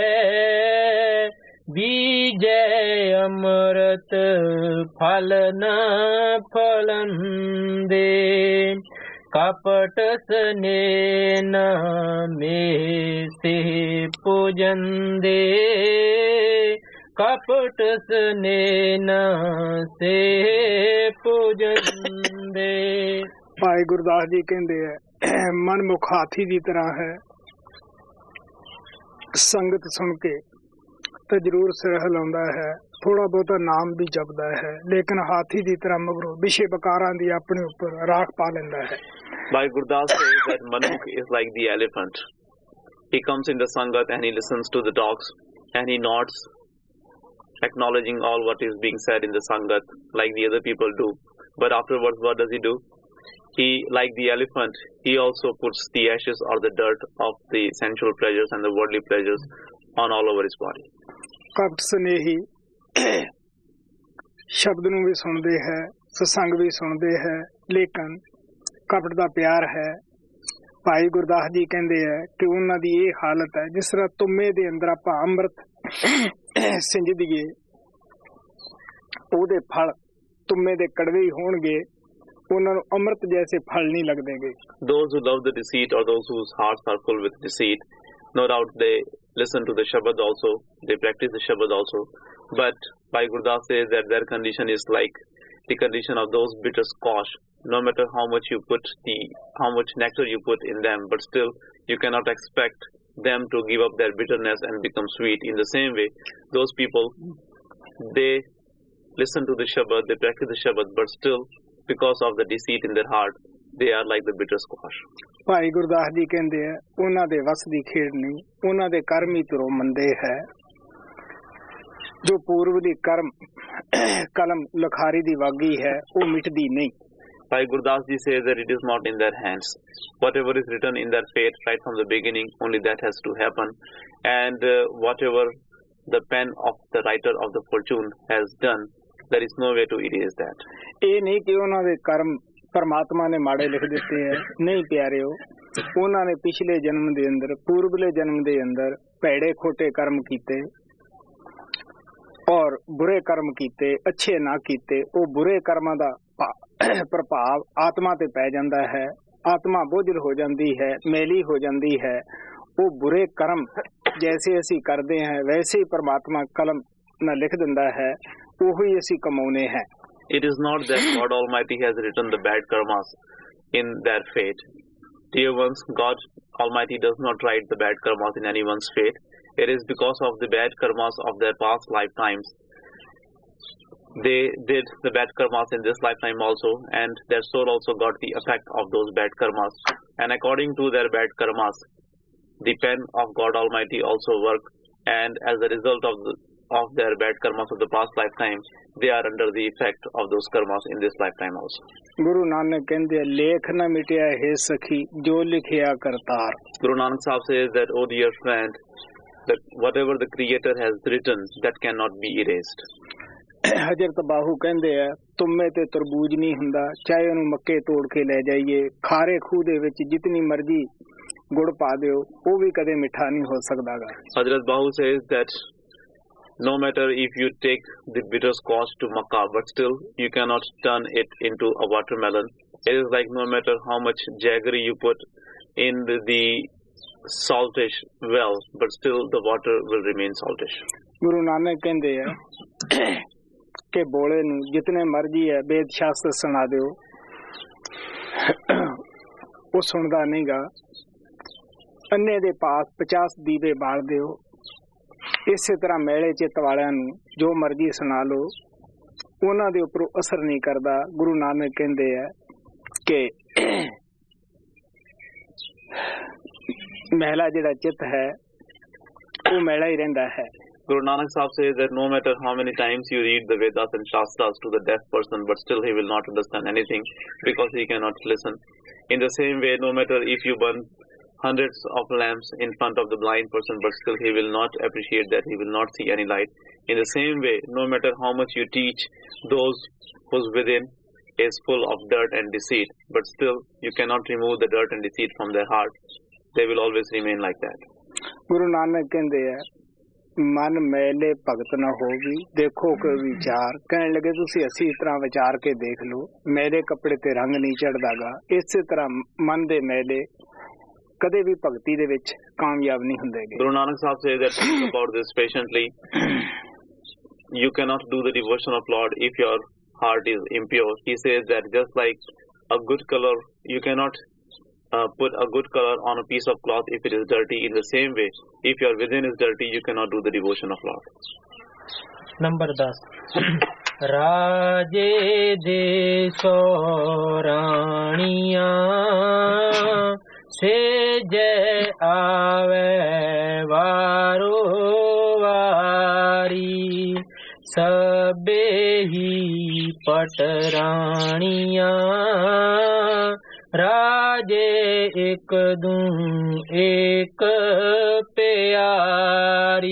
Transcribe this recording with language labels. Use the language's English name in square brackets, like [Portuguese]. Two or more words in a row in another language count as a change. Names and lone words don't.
[Punjabi] ਬੀਜਯ ਅੰਮ੍ਰਿਤ ਫਲ ਨ ਫਲੰਦੇ ਕਪਟ ਸਨੇਹ ਮੇਂ ਸੇ ਪੂਜੰਦੇ ਕਪਟ ਸਨੇਹ ਸੇ ਪੂਜੰਦੇ। ਭਾਈ ਗੁਰਦਾਸ ਜੀ ਕਹਿੰਦੇ ਹੈ ਮਨ ਮੁਖ ਹਾਥੀ ਦੀ ਤਰ੍ਹਾਂ ਹੈ, ਸੰਗਤ ਸੁਣ ਕੇ ਤਾਂ ਜ਼ਰੂਰ ਸਿਰ ਹਿਲਾਉਂਦਾ ਹੈ, ਥੋੜਾ ਬਹੁਤਾ ਨਾਮ ਵੀ ਜਪਦਾ ਹੈ, ਲੇਕਿਨ ਹਾਥੀ ਦੀ ਤਰ੍ਹਾਂ ਮਗਰੋਂ ਵਿਸ਼ੇ ਵਿਕਾਰਾਂ ਦੀ ਆਪਣੇ ਉੱਪਰ ਰਾਖ ਪਾ ਲੈਂਦਾ ਹੈ। [English] Bhai Gurdas says that Manmukh is like the elephant. He comes in the Sangat and he listens to the talks and he nods, acknowledging all what is being said in the Sangat like the other people do. But afterwards, what does he do? He, like the elephant, he also puts the ashes or the dirt of the sensual pleasures and the worldly pleasures on all over his body. [Punjabi] ਕਪਟ ਸਨੇਹੀ ਸ਼ਬਦ ਨੂੰ ਵੀ ਸੁਣਦੇ ਹੈ, ਸਤਸੰਗ ਵੀ ਸੁਣਦੇ ਹੈ, ਲੇਕਿਨ ਕਪਟ ਦਾ ਪਿਆਰ ਹੈ। ਭਾਈ ਗੁਰਦਾਸ ਜੀ ਕਹਿੰਦੇ ਹੈ ਕਿ ਉਹਨਾਂ ਦੀ ਇਹ ਹਾਲਤ ਹੈ ਜਿਸ ਤਰ੍ਹਾਂ ਤੁਮੇ ਦੇ ਅੰਦਰ ਆਪਾਂ ਅੰਮ੍ਰਿਤ ਸਿੰਜ ਦੀਏ, ਉਹਦੇ ਫਲ ਤੁਮੇ ਦੇ ਕੜਵੇ ਹੀ ਹੋਣਗੇ, ਉਹਨਾਂ ਨੂੰ ਅੰਮ੍ਰਿਤ ਜੈਸੇ ਫਲ ਨਹੀਂ ਲੱਗਦੇਗੇ। [English] Those who love the deceit or those whose hearts are full with deceit, no doubt they listen to the Shabad also, they practice the Shabad also, but Bhai Gurdas says that their condition is like the condition of those bitter squash. No matter how much nectar you put in them, but still you cannot expect them to give up their bitterness and become sweet. In the same way, those people, they listen to the Shabad, they practice the Shabad, but still because of the deceit in their heart, they are like the bitter squash. [Punjabi] ਭਾਈ ਗੁਰਦਾਸ ਜੀ ਕਹਿੰਦੇ ਆ ਉਹਨਾਂ ਦੇ ਵਸ ਦੀ ਖੇਡ ਨਹੀਂ, ਉਹਨਾਂ ਦੇ ਕਰਮ ਹੀ ਧਰੋ ਮੰਦੇ ਹੈ, ਜੋ ਪੂਰਵ ਦੀ ਕਰਮ ਕਲਮ ਲਖਾਰੀ ਦੀ ਵਾਗੀ ਹੈ ਉਹ ਮਿਟਦੀ ਨਹੀਂ। [English] Bhai Gurdas ji says that it is not in their hands. Whatever is written in their fate right from the beginning, only that has to happen, and whatever the pen of the writer of the fortune has done, there is no way to erase that. [Punjabi] ਇਹ ਨਹੀਂ ਕਿ ਉਹਨਾਂ ਦੇ ਕਰਮ ਪਰਮਾਤਮਾ ਨੇ ਮਾੜੇ ਲਿਖ ਦਿੱਤੇ ਹੈ, ਨਹੀਂ ਪਿਆਰਿਓ, ਉਹਨਾਂ ਨੇ ਪਿਛਲੇ ਜਨਮ ਦੇ ਅੰਦਰ, ਪੂਰਬਲੇ ਜਨਮ ਦੇ ਅੰਦਰ ਭੈੜੇ ਖੋਟੇ ਕਰਮ ਕੀਤੇ ਔਰ ਬੁਰੇ ਕਰਮ ਕੀਤੇ, ਅੱਛੇ ਨਾ ਕੀਤੇ। ਉਹ ਬੁਰੇ ਕਰਮਾਂ ਦਾ ਪ੍ਰਭਾਵ ਆਤਮਾ ਤੇ ਪੈ ਜਾਂਦਾ ਹੈ, ਆਤਮਾ ਬੋਝਲ ਹੋ ਜਾਂਦੀ ਹੈ, ਮੈਲੀ ਹੋ ਜਾਂਦੀ ਹੈ। ਉਹ ਬੁਰੇ ਕਰਮ ਜੈਸੇ ਅਸੀਂ ਕਰਦੇ ਹਾਂ ਵੈਸੇ ਹੀ ਪਰਮਾਤਮਾ ਕਲਮ ਨਾਲ ਲਿਖ ਦਿੰਦਾ ਹੈ, ਉਹੀ ਅਸੀਂ ਕਮਾਉਨੇ ਹੈ। [English] It is not that God Almighty has written the bad karmas in their fate. Dear ones, God Almighty does not write the bad karmas in anyone's fate. It is because of the bad karmas of their past lifetimes. They did the bad karmas in this lifetime also, and their soul also got the effect of those bad karmas. And according to their bad karmas, the pen of God Almighty also worked, and as a result of their bad karmas of the past lifetime, they are under the effect of those karmas in this lifetime also. [Punjabi] Guru Nanak ਕਹਿੰਦੇ ਲੇਖ ਨਾ ਮਿਟਿਆ ਹੈ ਸਖੀ ਜੋ ਲਿਖਿਆ ਕਰਤਾਰ। Guru [English] Nanak Sahib says that, oh dear friend, that whatever the Creator has written, that cannot be erased. [Punjabi] ਹਜ਼ਰਤ ਬਾਹੂ ਕਹਿੰਦੇ ਆ ਤੁਮੇ ਤੇ ਤਰਬੂਜ ਨਹੀਂ ਹੁੰਦਾ, ਚਾਹੇ ਉਹਨੂੰ ਮੱਕੇ ਤੋੜ ਕੇ ਲੈ ਜਾਈਏ, ਖਾਰੇ ਖੂਹ ਦੇ ਵਿੱਚ ਜਿਤਨੀ ਮਰਜ਼ੀ ਗੁੜ ਪਾ ਦਿਓ, ਉਹ ਵੀ ਕਦੇ ਮਿੱਠਾ ਨਹੀਂ ਹੋ ਸਕਦਾਗਾ। [English] Hazrat Bahu says that no matter if you take the bitter squash to Makkah, but still you cannot turn it into a watermelon. It is like no matter how much jaggery you put in the saltish well, but still the water will remain saltish. [Punjabi] Guru Nanak ਕਹਿੰਦੇ ਆ ਕਿ ਬੋਲੇ ਨੂੰ ਜਿਤਨੇ ਮਰਜ਼ੀ ਹੈ ਵੇਦ ਸ਼ਾਸਤਰ ਸੁਣਾ ਦੋ, ਵੋ ਸੁਣਦਾ ਨਹੀਂ ਗਾ। ਅੰਨ੍ਹੇ ਦੇ ਪਾਸ 50 ਦੀਵੇ ਬਾਲ ਦੋ। ਇਸੇ ਤਰ੍ਹਾਂ ਮੇਲੇ ਚਿੱਤ ਵਾਲਿਆਂ ਨੂੰ ਜੋ ਮਰਜ਼ੀ ਸੁਣਾ ਲੋ, ਉਨ੍ਹਾਂ ਦੇ ਉਪਰੋਂ ਅਸਰ ਨਹੀਂ ਕਰਦਾ। ਗੁਰੂ ਨਾਨਕ ਕਹਿੰਦੇ ਹੈ ਕਿ ਮਹਲਾ ਜਿਹੜਾ ਚਿੱਤ ਹੈ ਵੋ ਮੈਲਾ ਹੀ ਰਹਿੰਦਾ ਹੈ। [English] Guru Nanak Sahib says that no matter how many times you read the Vedas and Shastras to the deaf person, but still he will not understand anything because he cannot listen. In the same way, no matter if you burn hundreds of lamps in front of the blind person, but still he will not appreciate that, he will not see any light. In the same way, no matter how much you teach those whose within is full of dirt and deceit, but still you cannot remove the dirt and deceit from their heart. They will always remain like that. [Punjabi] Guru Nanak [Hindi] कहते हैं [Punjabi] ਮਨ ਮੈਲੇ ਭਗਤ ਨ ਹੋਗੀ, ਦੇਖੋ ਕੇ ਵਿਚਾਰ। ਕਹਿਣ ਲੱਗੇ ਤੁਸੀ ਅਸੀ ਤਰ੍ਹਾਂ ਵਿਚਾਰ ਕੇ ਦੇਖ ਲੋ, ਮੇਰੇ ਕੱਪੜੇ ਤੇ ਰੰਗ ਨਹੀਂ ਚੜ੍ਹਦਾਗਾ। ਇਸ ਤਰ੍ਹਾਂ ਮਨ ਦੇ ਮੈਲੇ ਕਦੇ ਭੀ ਭਗਤੀ ਦੇ ਵਿਚ ਕਾਮਯਾਬ ਨਹੀਂ ਹੁੰਦੇਗੇ। [English] Guru Nanak Sahib says that think about this patiently. You cannot do the devotion of Lord if your heart is impure. He says that just like a good color, you cannot put a good color on a piece of cloth if it is dirty. In the same way, if your within is dirty, you cannot do the devotion of Lord. [Punjabi] Number 10 ਰਾਜੇ ਦੇਸ਼ੋ ਰਾਣੀਆ ਸੇ ਜਯ ਆਵੇ ਵਾਰੋ ਵਾਰੀ ਸਬੇ ਹੀ ਪਟਰਾਣੀਆ ਰਾਜੇ ਏਕ ਦੂੰ ਏਕ ਪਿਆਰੀ।